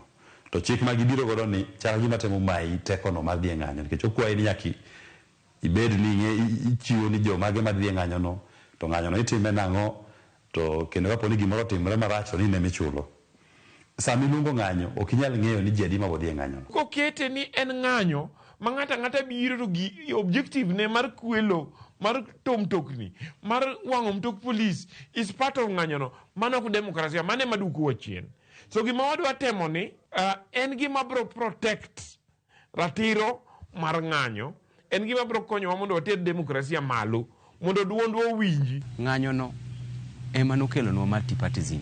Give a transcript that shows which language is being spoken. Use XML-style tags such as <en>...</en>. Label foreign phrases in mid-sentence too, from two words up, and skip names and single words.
<luo>To chik ma gibiro godo ni chal gima temo mayi tekono mar dhi e ng'anyo, nikech okwayi ni nyaka ibed ni ichiwo ni jomage madhi e ng'anyono, to ng'anyono itime nang'o, to kendo kapo ni gimoro timore marach to ni ne michulo. Sama iluongo ng'anyo ok inyal ng'eyo ni ji adi ma bodhi e ng'anyono. Kokete ni en ng'anyo ma ng'ata biro to gi objective ne mar kwelo, mar tom mtokni, mar wang'o mtok polis</luo> <en>is part of</en> <luo>ng'anyono. Mano ok demokrasia, mano ema duko wachien. So gima wadwa temo ni en gima bro protect ratiro mar ng'anyo, en gima bro konyowa mondo wated demokrasia malo, mondo duondwa owinji. Ng'anyono ema nokelonwa multipartism.</luo>